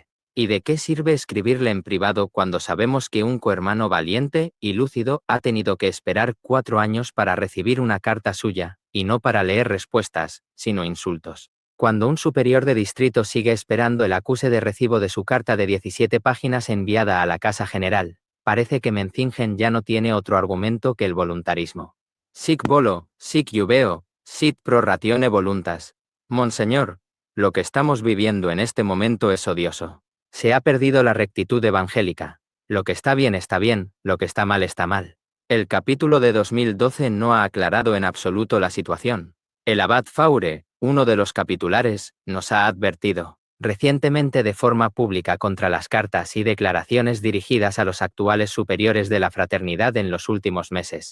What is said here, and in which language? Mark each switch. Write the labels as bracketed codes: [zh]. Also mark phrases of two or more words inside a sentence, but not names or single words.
[es] ¿Y de qué sirve escribirle en privado cuando sabemos que un cohermano valiente y lúcido ha tenido que esperar 4 años para recibir una carta suya, y no para leer respuestas, sino insultos. Cuando un superior de distrito sigue esperando el acuse de recibo de su carta de 17 páginas enviada a la Casa General, parece que Menzingen ya no tiene otro argumento que el voluntarismo. [la] Sic volo, sic jubeo, sit pro ratione voluntas. [es] Monseñor, lo que estamos viviendo en este momento es odioso. Se ha perdido la rectitud evangélica. Lo que está bien, lo que está mal. El capítulo de 2012 no ha aclarado en absoluto la situación. El abad Faure, uno de los capitulares, nos ha advertido recientemente de forma pública contra las cartas y declaraciones dirigidas a los actuales superiores de la fraternidad en los últimos meses.